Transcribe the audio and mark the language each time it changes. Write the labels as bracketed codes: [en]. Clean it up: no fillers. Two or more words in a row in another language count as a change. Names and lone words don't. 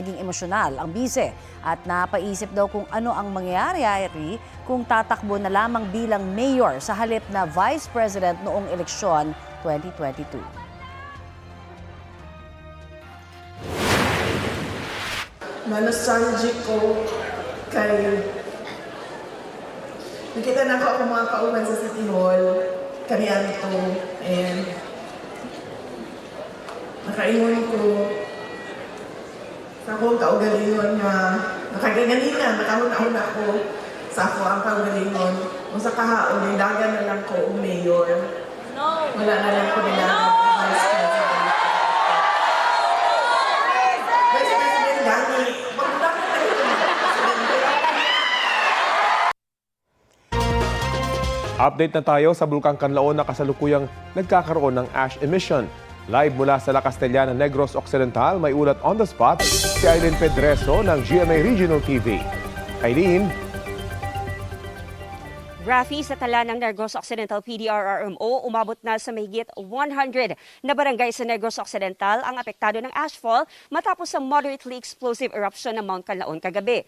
[tl] Naging emosyonal ang bise at napaisip daw kung ano ang mangyayari kung tatakbo na lamang bilang mayor sa halip na vice president noong eleksyon 2022. [ceb] Na-nostalgic ko kay nakita na ako ang mga kauban sa City Hall kaniyang ito and nakaingon ko sa akong kaugalingon na nakaganina, nakahuna-huna ako sa ako ang kaugalingon kung sa kahaon, nilagan na lang ko ang mayor. Wala na lang ko nilagan ang vice president. [tl] Vice President Dani, magulak na tayo ito. Update na tayo sa Bulkang Kanlaon na kasalukuyang nagkakaroon ng ash emission. Live mula sa La Castellana, Negros Occidental, may ulat [en] on the spot [tl] si Aileen Pedreso ng GMA Regional TV. Aileen? Rafi, sa tala ng Negros Occidental PDRRMO, umabot na sa mahigit 100 na barangay sa Negros Occidental ang apektado ng ashfall matapos ang [en] moderately explosive eruption [tl] ng Mount Kanlaon kagabi.